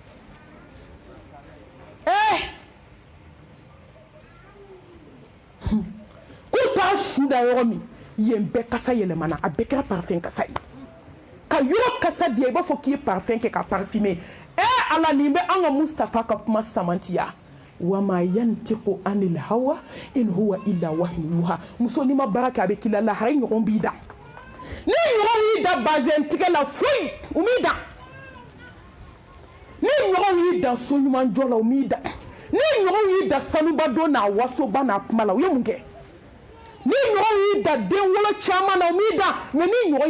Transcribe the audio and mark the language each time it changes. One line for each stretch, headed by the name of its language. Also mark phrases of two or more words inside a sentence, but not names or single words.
Bambara: k'u t'a su da yɔrɔ min yen bɛɛ kasa yɛlɛmana a bɛɛ kɛra parfum kasa ye ka yɔrɔ kasa diya i b'a fɔ k'i ye parfum kɛ ka parfumer ala nin bɛ an ka Mustafa ka kuma samantiya
Arabic: وما ينطق عن الهوى إن هو إلا وحي يوحى
Bambara: muso n'i ma baara kɛ a bɛ k'i la lahara ɲɔgɔn b'i da ni ɲɔgɔn y'i da bazɛn tigɛ la foyi u m'i da ni ɲɔgɔn y'i da so ɲuman jɔ la u m'i da ni ɲɔgɔn y'i da sanuba don n'a wasoba n'a kuma la u ye mun kɛ ni ɲɔgɔn y'i da den wolo caman na u m'i da mais ni ɲɔgɔn